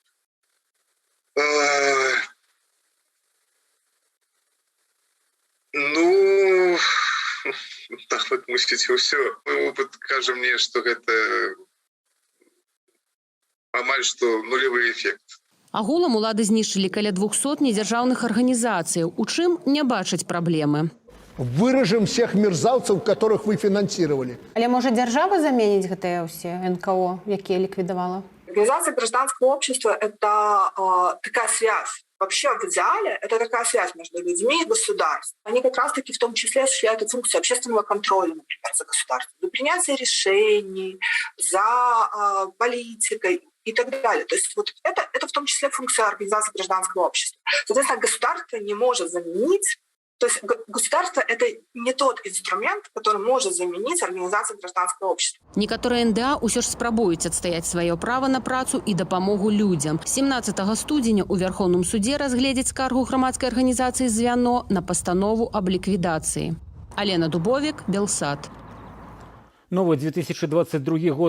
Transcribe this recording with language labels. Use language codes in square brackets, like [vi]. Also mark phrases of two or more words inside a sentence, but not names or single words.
[ru] Ну, так вот [be] мысліць усё. [ru] Мой опыт [be] кажа мне, што гэта амаль што нулевы эфект. Агулам улады знішчылі каля 200 недзяржаўных арганізацыяў. У чым не бачаць праблемы? [ru] Выражем всех мерзавцев, которых вы финансировали. [be] Але можа дзяржава заменіць гэтыя ўсе НКО, якія ліквідавала? [ru] Организация гражданского общества – это такая связь. Вообще, в идеале, это такая связь между людьми и государством. Они как раз-таки в том числе осуществляют функцию общественного контроля, например, за государством, за принятие решений, за политикой и так далее. То есть вот это в том числе функция организации гражданского общества. Соответственно, государство не может заменить. То есть государство – это не тот инструмент, который может заменить организацию гражданского общества. [be] Некаторыя НДА ўсё ж спрабуюць адстаяць сваё права на працу і дапамогу людзям. 17 студзеня ў Вярхоўным судзе разгледзяць скаргу грамадскай арганізацыі «Звяно» на пастанову аб ліквідацыі. Алена Дубовік, Белсат. Новы 2022 год.